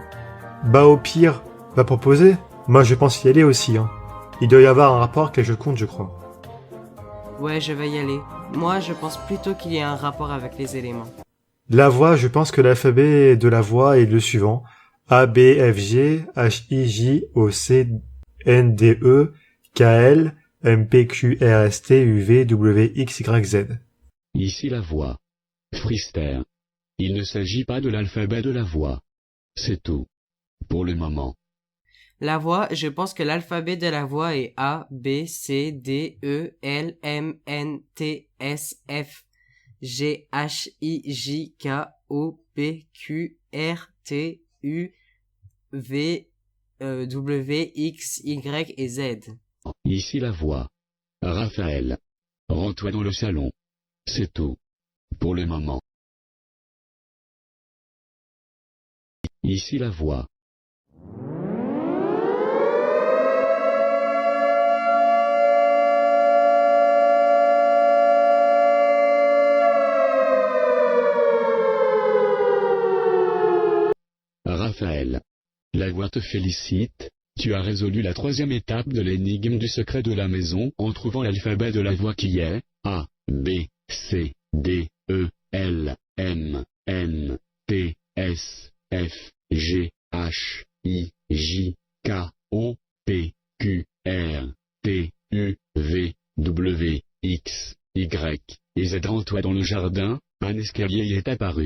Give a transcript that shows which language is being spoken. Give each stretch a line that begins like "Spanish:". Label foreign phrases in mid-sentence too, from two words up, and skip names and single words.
French: Bah au pire, va proposer. Moi je pense y aller aussi. Hein. Il doit y avoir un rapport avec les jeux de compte, je crois. Ouais, je vais y aller. Moi, je pense plutôt qu'il y a un rapport avec les éléments. La voix, je pense que l'alphabet de la voix est le suivant. A, B, F, G, H, I, J, O, C, N, D, E, K, L, M, P, Q, R, S, T, U, V, W, X, Y, Z. Ici la voix. Frister. Il ne s'agit pas de l'alphabet de la voix. C'est tout. Pour le moment. La voix, je pense que l'alphabet de la voix est A, B, C, D, E, L, M, N, T, S, F, G, H, I, J, K, O, P, Q, R, T, U, V, W, X, Y et Z. Ici la voix. Raphaël. Rends-toi dans le salon. C'est tout. Pour le moment. Ici la voix. Raphaël. La voix te félicite, tu as résolu la 3e étape de l'énigme du secret de la maison en trouvant l'alphabet de la voix qui est A, B, C, D, E, L, M, N, T, S, F, G, H, I, J, K, O, P, Q, R, T, U, V, W, X, Y, et Z. Rends-toi dans le jardin, un escalier y est apparu.